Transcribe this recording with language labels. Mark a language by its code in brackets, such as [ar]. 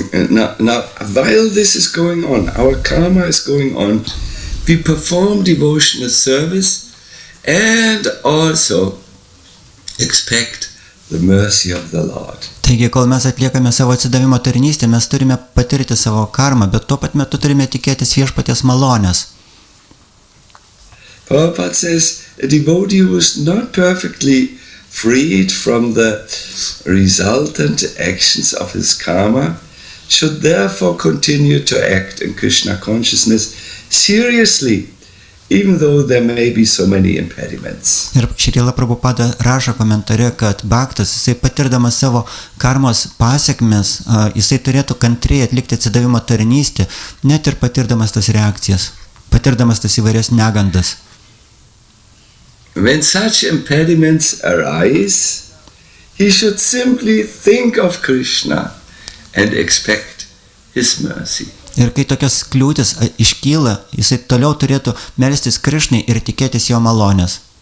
[en] Now, while this is going on, our karma is going on, we perform devotional service and also expect the mercy of the Lord. [lt] Taigi, kol mes atliekame savo atsidavimo tarnystę, mes turime patirti savo karmą, bet tuo pat metu turime tikėtis viešpaties malonės. [en] Prabhupada says, a devotee who is not perfectly freed from the resultant actions of his karma should therefore continue to act in Krishna consciousness seriously, even though there may be so many impediments. [lt] Ir Šrila Prabhupada rašo komentare, kad bhaktas, jisai patirdamas savo karmos pasiekmes, jisai turėtų kantriai atlikti atsidavimo tarnystę, net ir patirdamas tas reakcijas, patirdamas tas įvairias negandas. [en] When such impediments arise, he should simply think of Krishna and expect his mercy. [lt] Ir kai tokios kliūtis iškyla, jisai toliau turėtų melstis Krishnai ir tikėtis jo malonės.